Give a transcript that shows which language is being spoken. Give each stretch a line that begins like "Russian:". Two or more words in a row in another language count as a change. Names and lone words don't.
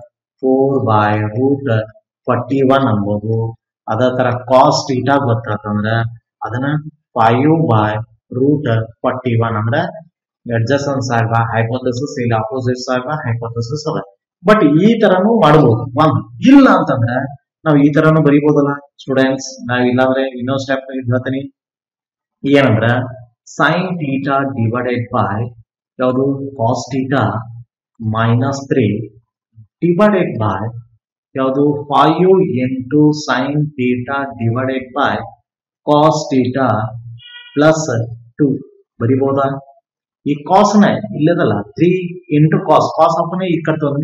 Kannada: 4/√41 ಅನ್ಬೋದು ಅದೇ ತರ
English: cos theta
Kannada: ಗೊತ್ತಾತಂದ್ರೆ ಅದನ್ನ 5/√41 ಅಂದ್ರೆ ಅಡ್ಜಸೆನ್ಸ್ ಆಗ ಹೈಪೋಥೆಸಿಸ್ ಇಲ್ಲ ಅಪೋಸಿಟ್ಸ್ ಆಗ ಹೈಪೋಥೆಸಿಸ್ ಅದ ಬಟ್ ಈ ತರನು ಮಾಡಬಹುದು ಒಂದು ಇಲ್ಲ ಅಂತಂದ್ರೆ ನಾವು ಈ ತರನು ಬರೀಬಹುದಲ್ಲ ಸ್ಟೂಡೆಂಟ್ಸ್ ನಾವ್ ಇಲ್ಲಾಂದ್ರೆ ಇನ್ನೊಂದು ಸ್ಟೆಪ್ ಹೇಳ್ತೀನಿ ಏನಂದ್ರ
English: sine theta divided by
Kannada: ಯಾವುದು
English: cos theta minus 3 divided by
Kannada: ಯಾವುದು
English: 5 into sin theta divided by cos theta plus 2
Kannada: ಬರಿಬಹುದಾ ಈ cos ನ ಇಲ್ಲದಲ್ಲ
English: 3 into cos
Kannada: ಹಾಕೋನೆ ಈ ಕಡೆ ತಂದ್ರೆ